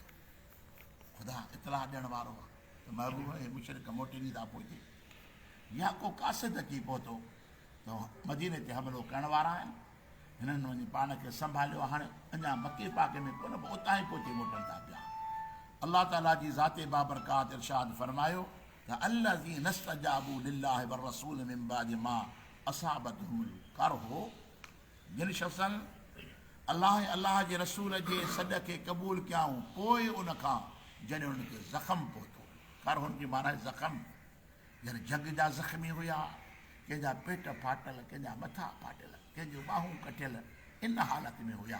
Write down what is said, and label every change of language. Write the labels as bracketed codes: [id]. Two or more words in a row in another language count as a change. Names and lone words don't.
[sd] ख़ुदा इतलाह ॾियण वारो आहे त महबूब ऐं मुशरिक मोटिनी था पहुचे, या को कासिद अची पहुतो त मदीने ते हमिलो करण वारा आहिनि। हिननि वञी पाण खे संभालियो। हाणे अञा मके पाक में कोन, उतां ई पहुची मोटनि था पिया। [ar] अल्लाह ताला जी ज़ाते बाबरकात इरशाद फरमायो त الذين استجابوا لله والرسول من بعد ما أصابهم القرح. [sd] जिन शख़्सनि अल्लाह ऐं अल्लाह जे रसूल जे सॾ खे क़बूल कयाऊं, पोइ उन खां जॾहिं उनखे ज़ख़्म पहुतो। करहुनि जी माना ज़ख़्म, यानी जंग जा ज़ख़्मी हुया, कंहिंजा पेट फाटल, कंहिंजा मथा फाटल, कंहिंजूं ॿाहूं कटियल, इन हालत में हुया।